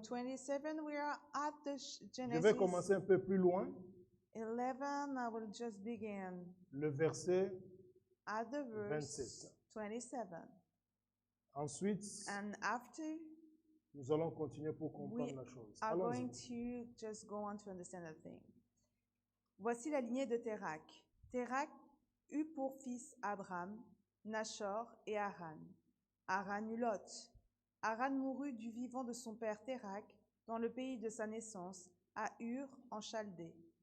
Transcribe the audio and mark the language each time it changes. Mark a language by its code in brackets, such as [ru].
[en] 27. We are at the Genesis. [fr] Je vais commencer un peu plus loin. [en] 11. I will just begin. [fr] Le verset [en] at the verse 27. 27. [fr] Ensuite, [en] and after, [fr] nous allons continuer pour comprendre la chose. [en] We are going to just go on to understand the thing. [fr] Voici la lignée de Térak. Térak eut pour fils Abraham, Nachor et Haran. Haran eut Lot. Haran mourut du vivant de son père Térak dans le pays de sa naissance, à Ur en Chaldée.